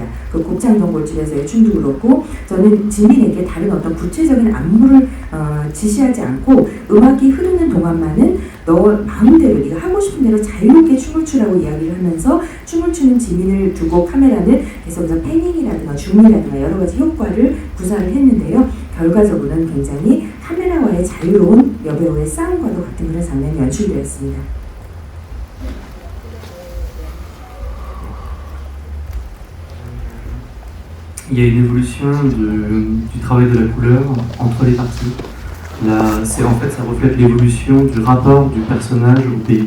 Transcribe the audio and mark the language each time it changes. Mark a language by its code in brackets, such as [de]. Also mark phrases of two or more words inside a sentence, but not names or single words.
[ko] 그 곱창 전골집에서의 춤도 그렇고 저는 지민에게 다른 어떤 구체적인 안무를 지시하지 않고 음악이 흐르는 동안만은 너 마음대로 네가 하고 싶은 대로 자유롭게 춤을 추라고 이야기를 하면서 춤을 추는 지민을 두고 카메라는 계속해서 패닝이라든가 줌이라든가 여러 가지 효과를 구사를 했는데요. 결과적으로는 굉장히 카메라와의 자유로운 여배우의 싸움과도 같은 그런 장면이 연출되었습니다. [fr] Il y a une évolution du travail de la couleur entre les parties. Là, ça reflète l'évolution du rapport du personnage au pays.